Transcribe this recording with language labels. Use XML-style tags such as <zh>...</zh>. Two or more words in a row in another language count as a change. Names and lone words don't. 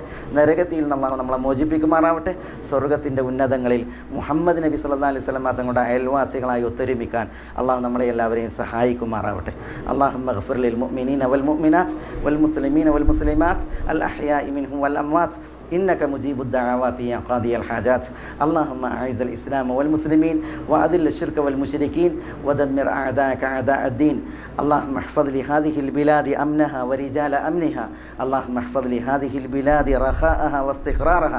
<ml>നരകത്തിൽ നിന്ന് അള്ളാഹു നമ്മളെ മോചിപ്പിക്കുമാറാവട്ടെ. സ്വർഗ്ഗത്തിൻ്റെ ഉന്നതങ്ങളിൽ മുഹമ്മദ് നബി</ml> <ar>صلى الله عليه وسلم</ar> <ml>തങ്ങളുടെ അയൽവാസികളായി ഒത്തൊരുമിക്കാൻ അള്ളാഹു നമ്മളെ എല്ലാവരെയും സഹായിക്കുമാറാവട്ടെ.</ml> <ar>اللهم اغفر للمؤمنين والمؤمنات والمسلمين والمسلمات الأحياء منهم والأموات إنك مجيب الدعوات يا قاضي الحاجات. اللهم أعز الإسلام والمسلمين وأذل الشرك والمشركين ودمر أعداءك أعداء الدين. اللهم احفظ لهذه البلاد أمنها ورجال أمنها. اللهم احفظ لهذه البلاد رخاءها واستقرارها.</ar>